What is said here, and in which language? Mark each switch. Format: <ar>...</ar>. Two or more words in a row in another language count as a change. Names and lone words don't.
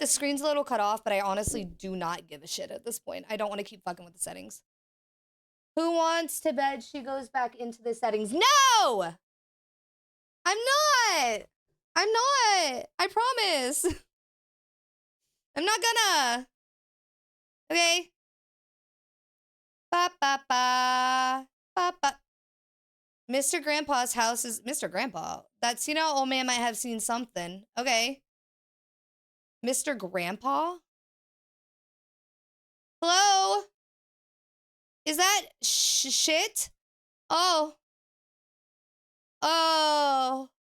<en>The screen's a little cut off, but I honestly do not give a shit at this point. I don't want to keep fucking with the settings. Who wants to bed? She goes back into the settings. No! I'm not. I promise. I'm not gonna. Okay. Ba ba ba ba ba. Mr. Grandpa's house is Mr. Grandpa. That's, you know, old man might have seen something. Okay. Mr. Grandpa? Hello? Is that shit? Oh. Oh.</en>